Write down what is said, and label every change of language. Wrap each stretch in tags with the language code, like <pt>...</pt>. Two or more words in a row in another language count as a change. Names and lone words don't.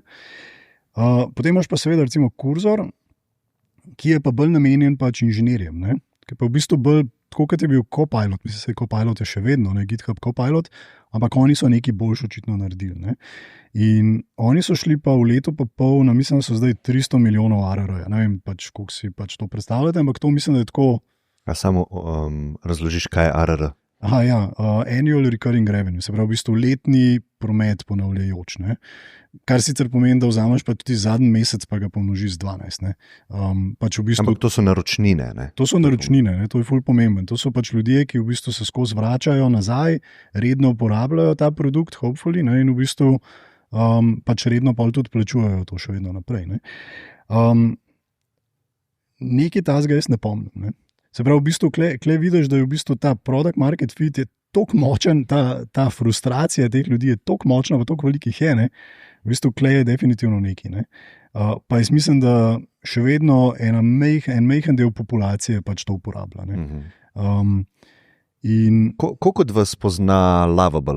<sl>Potem imaš pa seveda recimo kurzor, ki je pa bolj namenjen pač inženirjem, ki pa v bistvu bolj tako kot je bil Copilot, mislim, da je Copilot še vedno, ne GitHub Copilot, ampak oni so nekaj boljš očitno naredili. Ne. In oni so šli pa v letu pa pol, mislim, da so zdaj 300 milijonov ARR-ja. Ne vem, kako si to predstavljate, ampak to mislim, da je tako. A samo razložiš, kaj je ARR? Aha, ja,</sl> <en>annual recurring revenue,</en> <sl>se pravi v bistvu letni promet ponavljajoč. Ne? Kar sicer pomeni, da vzameš pa tudi zadnji mesec, pa ga pomnožiš z 12. Pač v bistvu, ampak to so naročnine. Ne? To so naročnine, ne? To je ful pomemben. To so pač ljudje, ki v bistvu se skozi vračajo nazaj, redno uporabljajo ta produkt, hopefully, ne? In v bistvu pač redno pa tudi plačujejo to še vedno naprej. Ne? Nekaj tazga jaz ne pomnim. Ne? Se pravi, v bistvu, kle vidiš, da je v bistvu ta</sl> <en>product market fit</en> <sl>je tako močen, ta frustracija teh ljudi je tako močna, pa tako velikih je, ne? V bistvu, kle je definitivno neki. Ne? Pa jaz mislim, da še vedno en majhen del populacije pač to uporablja. Ne? Koliko od vas pozna Lovable?</sl>